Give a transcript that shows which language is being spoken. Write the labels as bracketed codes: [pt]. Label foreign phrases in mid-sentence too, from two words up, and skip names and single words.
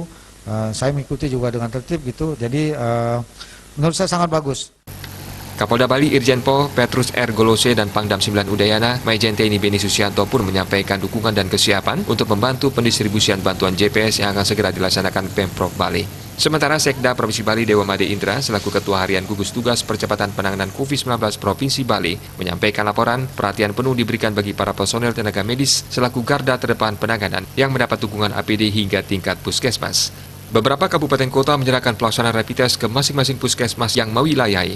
[id] Saya mengikuti juga dengan tertib gitu, jadi menurut saya sangat bagus. Kapolda Bali Irjen Pol Petrus R. Golose dan Pangdam 9 Udayana Majen TNI Beni Susianto pun menyampaikan dukungan dan kesiapan untuk membantu pendistribusian bantuan JPS yang akan segera dilaksanakan Pemprov Bali. Sementara Sekda Provinsi Bali Dewa Made Indra selaku Ketua Harian Gugus Tugas Percepatan Penanganan COVID-19 Provinsi Bali menyampaikan laporan perhatian penuh diberikan bagi para personel tenaga medis selaku garda terdepan penanganan yang mendapat dukungan APD hingga tingkat puskesmas. Beberapa kabupaten kota menyerahkan pelaksanaan [en] rapid test [id] ke masing-masing puskesmas yang mewilayahi.